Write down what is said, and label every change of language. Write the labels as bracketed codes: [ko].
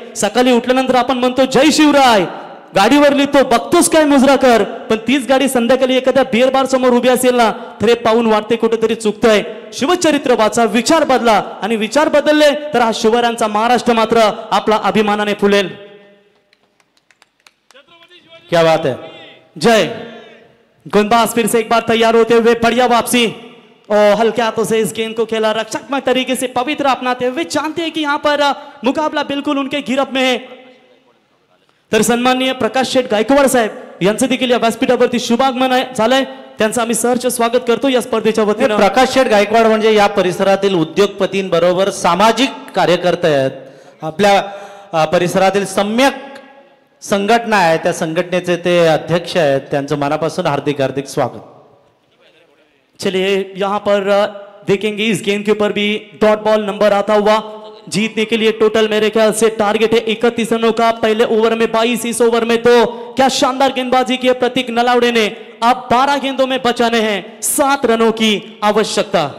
[mr] सकाळी उठल्यानंतर आपण म्हणतो जय शिवराय, गाडीवर लिहितो बघतोस काय मुजरा कर, पण तीच गाडी संध्याकाळी एखाद्या बिअर बार समोर उभी असेल ना, तर हे पाहून वाटते कुठेतरी चुकतंय. शिवचरित्र वाचा, विचार बदला, आणि विचार बदलले तर हा शिवरायांचा महाराष्ट्र मात्र आपला अभिमानाने फुलेल. [hi] क्या बात है. जय. गेंदबाज फिर से एक बार तैयार होते हुए, बढ़िया वापसी और हल्के हाथों से इस गेंद को खेला, रक्षात्मक तरीके से पवित्र अपनाते हुए, जानते हैं कि यहाँ पर मुकाबला बिल्कुल उनके गिरफ्त में है. [mr] तर सन्माननीय प्रकाश शेठ गायकवाड साहेब यांचं देखील या व्यासपीठावरती शुभागमन झालंय, त्यांचं आम्ही सहर्ष स्वागत करतो या स्पर्धेच्या वतीने. प्रकाश शेठ गायकवाड म्हणजे या परिसरातील उद्योगपतींबरोबर सामाजिक कार्यकर्ते आहेत. आपल्या परिसरातील सम्यक संघटना आहे, त्या संघटनेचे ते अध्यक्ष आहेत, त्यांचं मनापासून हार्दिक हार्दिक स्वागत. [hi] चलिए यहाँ पर देखेंगे इस गेंद के ऊपर भी डॉट बॉल नंबर आता हुआ. जीतने के लिए टोटल मेरे ख्याल से टारगेट है 31 रनों का. पहले ओवर में 22, इस ओवर में 2. क्या शानदार गेंदबाजी की प्रतीक नलावड़े ने. अब 12 गेंदों में बचाने हैं 7 रनों की आवश्यकता.